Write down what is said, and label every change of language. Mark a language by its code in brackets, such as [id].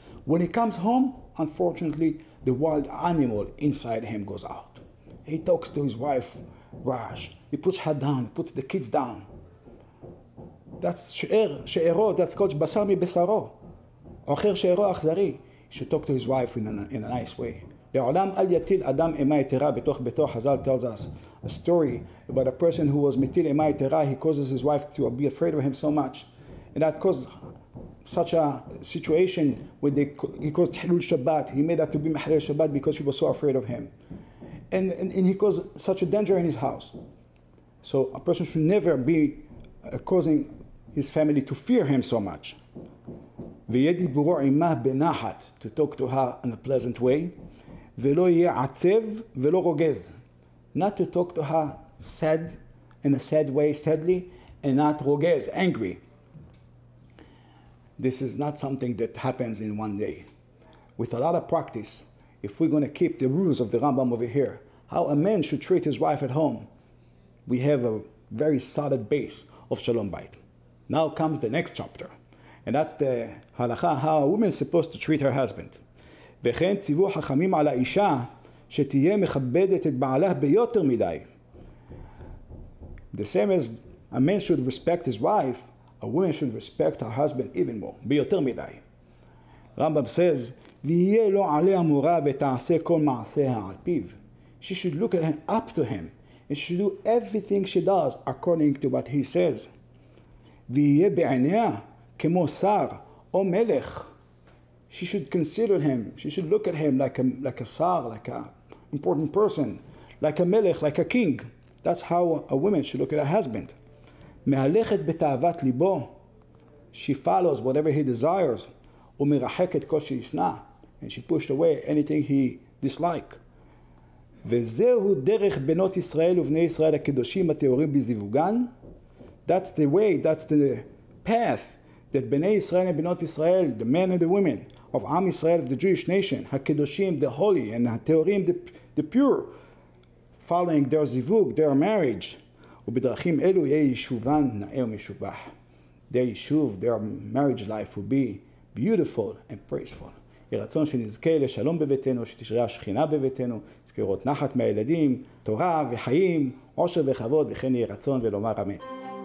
[en] When he comes home, unfortunately, the wild animal inside him goes out. He talks to his wife, Rash. He puts her down, he puts the kids down. That's she'ero, that's called basar mi besaro. [he] Ocher she'ero achzari. [en] He should talk to his wife in a nice way. [he] לעולם אל יטיל אדם אימה יתרה בתוך ביתו. [en] חז"ל tells us a story about a person who was [he] מטיל אימה יתרה. [en] He causes his wife to be afraid of him so much. And that caused such a situation where he caused Hilul Shabbat. He made that to be Mahalel Shabbat because she was so afraid of him. And he caused such a danger in his house. So a person should never be causing his family to fear him so much. [he] וידברו עמה בנחת, [en] to talk to her in a pleasant way. [he] ולא יהיה עצב ולא רוגז. [en] Not to talk to her sad, in a sad way, sadly, and not rogez, angry. This is not something that happens in one day. With a lot of practice, if we're going to keep the rules of the Rambam over here, how a man should treat his wife at home, we have a very solid base of Shalom Bayit. Now comes the next chapter, and that's the Halacha, how a woman is supposed to treat her husband. [he] וכן ציוו חכמים על האישה שתהיה מכבדת את בעלה ביותר מדי. [en] The same as a man should respect his wife, a woman should respect her husband even more, [he] ביותר מדי. [en] Rambam says, [he] ויהיה לו עליה מורה ותעשה כל מעשיה על פיו. [en] She should look at him, up to him, and she should do everything she does according to what he says. [he] ויהיה בעיניה כמו שר או מלך. [en] She should consider him, she should look at him like a sar, like an important person, like a melech, like a king. That's how a woman should look at her husband. [he] מהלכת בתאוות ליבו. [en] She follows whatever he desires. [he] ומרחקת כל שישנא. [en] And she pushed away anything he disliked. [he] וזהו דרך בנות ישראל ובני ישראל הקדושים הטהורים בזיווגן. [en] That's the way, that's the path that בני ישראל and בנות ישראל, the men and the women of עם ישראל, of the Jewish nation, הקדושים, the holy, and הטהורים, the pure, following their zivug, their marriage. [he] ובדרכים אלו יהיה יישובן נאה ומשובח. [en] Their יישוב, their marriage life will be beautiful and praiseful. [he] יהי רצון שנזכה לשלום בביתנו, שתשרה השכינה בביתנו, זכירות נחת מהילדים, תורה וחיים, עושר וכבוד, וכן יהי רצון ולומר אמן.